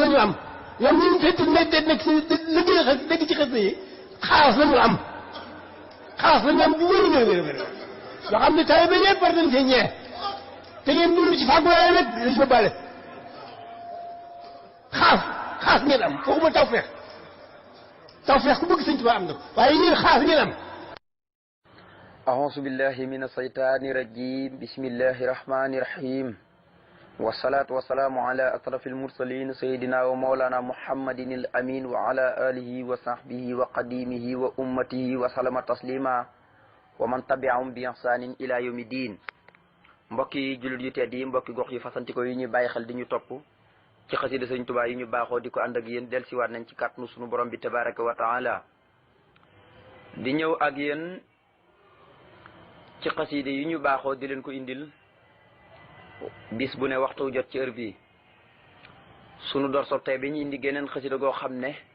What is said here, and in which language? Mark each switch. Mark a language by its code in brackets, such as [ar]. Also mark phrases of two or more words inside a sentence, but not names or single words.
[wo] ñu am ñoom ñu fekk nekk si liggéey xas dégg ci xas yi xaas la ñu am xaas la ñu am bu wér yoo xam ne taw bi ñëpp war nañ cee ñee te ngeen dund ci fàggu waaye nag dañ ko bale xaas ngeen am waxuma taw feex ku bëgg Sëñ Tuubaa am na waaye yéen xaas ngeen am. [ar] أعوذ بالله من الشيطان الرجيم بسم الله الرحمن الرحيم والصلاة والسلام على أشرف المرسلين سيدنا ومولانا محمد الأمين وعلى آله وصحبه وقديمه وأمته وسلم تسليما ومن تبعهم بإحسان إلى يوم الدين [wo] mbokki jullit yu tedd yi mbokki gox yu fasantikoo yi ñu bàyyi xel di ñu topp ci xasida Sëñ Tuubaa yi ñu baaxoo di ko ànd ak yéen dellusiwaat nañ ci kàttanu sunu borom bi [ar] تبارك وتعالى [wo] di ñëw ak yéen ci xaside yi ñu baaxoo di leen ko indil bis bu ne waxtu jot ci heure bi sunu door sob tey bi ñu indi geneen xasida goo xam ne